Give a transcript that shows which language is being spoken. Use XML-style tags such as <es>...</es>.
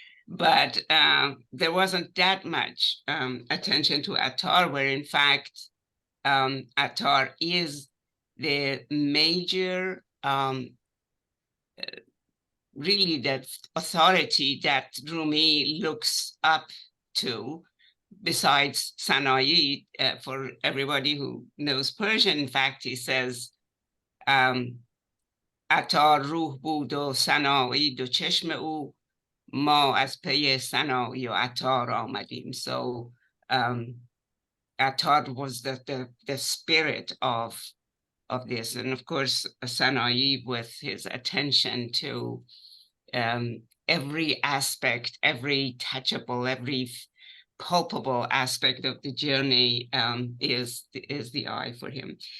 <en>But there wasn't that much attention to ʿAttar, where in fact, ʿAttar is the major, really that authority that Rumi looks up to, besides Sana'i. For everybody who knows Persian, in fact, he says,</en> <fa>ዐتار روح بود و سنایی دو چشم او ما از پی سنایی و ዐتار آمدیم.</fa> <en>So ዐتار was the spirit of this. And of course, Sana'i, with his attention to every aspect, every touchable, every palpable aspect of the journey, is the eye for him.</en>